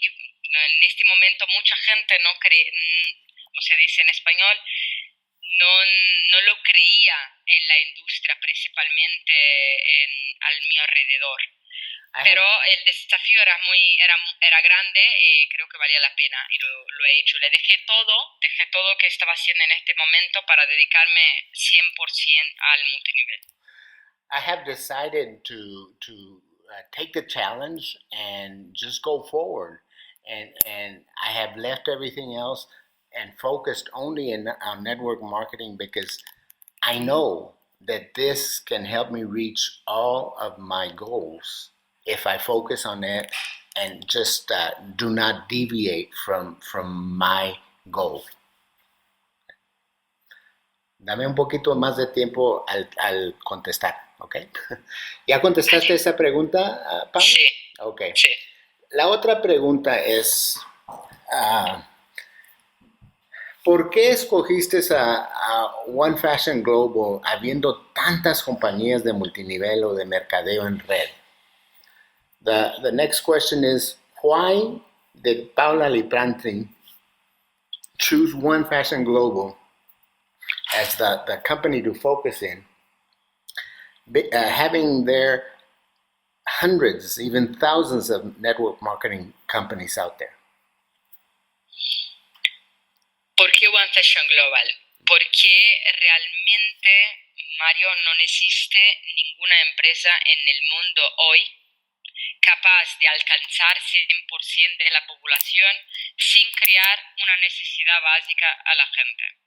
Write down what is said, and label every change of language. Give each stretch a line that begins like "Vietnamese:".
Spanish: En este momento mucha gente no cree, como se dice en español, no lo creía en la industria, principalmente al mi alrededor. Pero el desafío era grande y creo que valía la pena y lo he hecho. Dejé todo que estaba haciendo en este momento para dedicarme 100% al multinivel.
English: I have decided to take the challenge and just go forward, and I have left everything else and focused only on network marketing because I know that this can help me reach all of my goals if I focus on it and just do not deviate from my goal.
Spanish: Dame un poquito más de tiempo al contestar, ¿ok? ¿Ya contestaste esa pregunta, Pablo? Sí. Ok. Sí. La otra pregunta es, ¿por qué escogiste a One Fashion Global habiendo tantas compañías de multinivel o de mercadeo en red.
English: The next question is, why did Paula Aliprandi choose One Fashion Global as the company to focus in, having there hundreds, even thousands of network marketing companies out there?
Spanish: ¿Por qué One Fashion Global? Porque realmente, Mario, no existe ninguna empresa en el mundo hoy capaz de alcanzar 100% de la población sin crear una necesidad básica a la gente.